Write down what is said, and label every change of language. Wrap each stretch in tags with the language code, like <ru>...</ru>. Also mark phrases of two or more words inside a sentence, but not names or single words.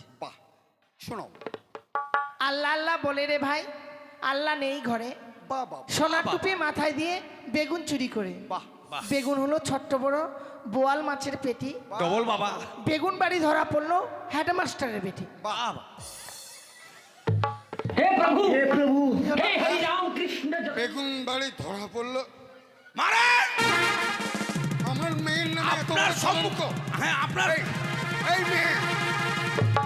<bn>বাহ, শোনো। আল্লাহ আল্লাহ বলে রে ভাই, আল্লাহ নেই ঘরে, বাহ বাহ সোনার টুপি মাথায় দিয়ে বেগুন চুরি করে। বাহ, বেগুন হলো ছোট্ট বড় বোয়াল মাছের পেটি। ডবল বাবা। বেগুন বাড়ি ধরা পড়লো হেডমাস্টারের বেটি। বাহ।</bn> <hi>हे प्रभु हे हरि राम कृष्ण जगन्नाथ</hi> <bn>বেগুন বাড়ি ধরা পড়লো, মারেন। আমার মেয়ের নামে এত আপনার বড় সম্মুখ। কলঙ্ক। হ্যাঁ, আপনার এই মেয়ে,</bn>